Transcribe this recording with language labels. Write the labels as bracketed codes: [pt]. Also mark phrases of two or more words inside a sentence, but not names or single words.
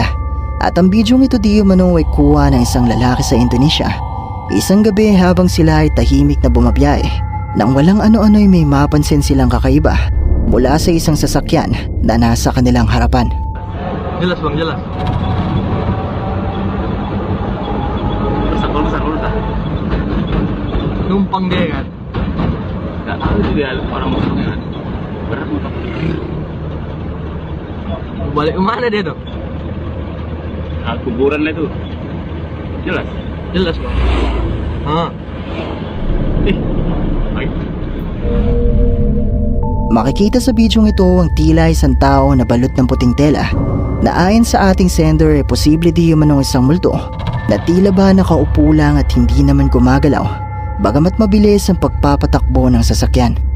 [tl] At ang bidyong ito di umano ay kuha ng isang lalaki sa Indonesia. Isang gabi habang sila ay tahimik na bumabiyahe, nang walang ano-ano ay may mapansin silang kakaiba mula sa isang sasakyan na nasa kanilang harapan. [id] Jelas bang, jelas. Sakul dah. Numpang dia kan? Gak tahu dia orang motornya kan. Berat motor. Balik ke mana dia tuh? Nah, kuburan lah itu. Jelas. Jelas bang. Baik. [tl] Makikita sa bidyong ito ang tila isang tao na balot ng puting tela na ayon sa ating sender ay posible di umanong isang multo na tila ba nakaupo lang at hindi naman gumagalaw, bagamat mabilis ang pagpapatakbo ng sasakyan.